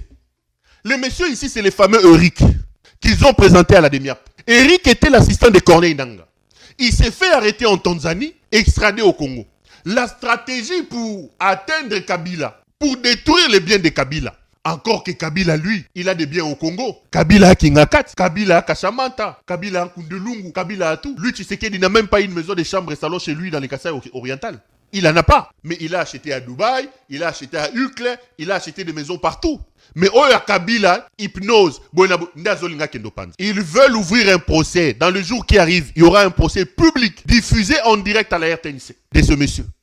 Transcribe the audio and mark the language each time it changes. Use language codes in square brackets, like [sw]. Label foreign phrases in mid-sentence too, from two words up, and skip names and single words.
[fr] Le monsieur ici, c'est le fameux Eric, qu'ils ont présenté à la DEMIAP. Eric était l'assistant de Corneille Nangaa. Il s'est fait arrêter en Tanzanie, extradé au Congo. La stratégie pour atteindre Kabila, pour détruire les biens de Kabila. Encore que Kabila, lui, il a des biens au Congo. Kabila a Kingakat, Kabila a Kashamanta, Kabila a Kundelungu, Kabila a tout. Lui, tu sais qu'il n'a même pas une maison de chambre et salon chez lui dans les Kasaï orientales. Il n'en a pas. Mais il a acheté à Dubaï, il a acheté à Uccle, il a acheté des maisons partout. Mais Oya Kabila, hypnose, ils veulent ouvrir un procès. Dans le jour qui arrive, il y aura un procès public diffusé en direct à la RTNC de ce monsieur.